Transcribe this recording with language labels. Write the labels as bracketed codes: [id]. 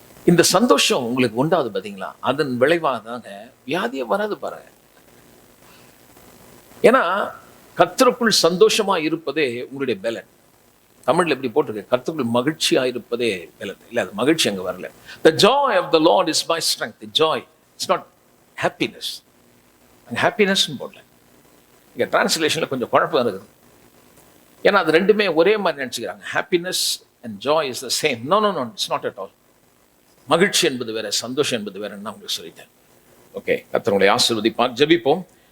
[ta] இந்த சந்தோஷம் உங்களுக்கு உண்டாது பாத்தீங்களா? அதன் விளைவாக தாங்க வியாதியே வராது பாருங்க. ஏன்னா கர்த்தருக்குள் சந்தோஷமா இருப்பதே உங்களுடைய பலன். தமிழ்ல எப்படி போட்டிருக்கு, கர்த்தருக்குள் மகிழ்ச்சியா இருப்பதே பலன். இல்ல, அது மகிழ்ச்சி அங்க வரல. [en] The joy of the Lord is my strength. The joy, it's not happiness. [ta] happiness போடல. இங்க டிரான்ஸ்லேஷன்ல கொஞ்சம் குழப்பம் இருக்குது. ஏன்னா அது ரெண்டுமே ஒரே மாதிரி நினைச்சுக்கிறாங்க. [en] Happiness and joy is the same. No, it's not at all. [ta] மகிழ்ச்சி என்பது வேற, சந்தோஷம் என்பது வேற. நான் உங்களுக்கு சொல்லிட்டேன். ஓகே, கர்த்தர் உங்களை ஆசீர்வதிப்பார். ஜெபிப்போம்.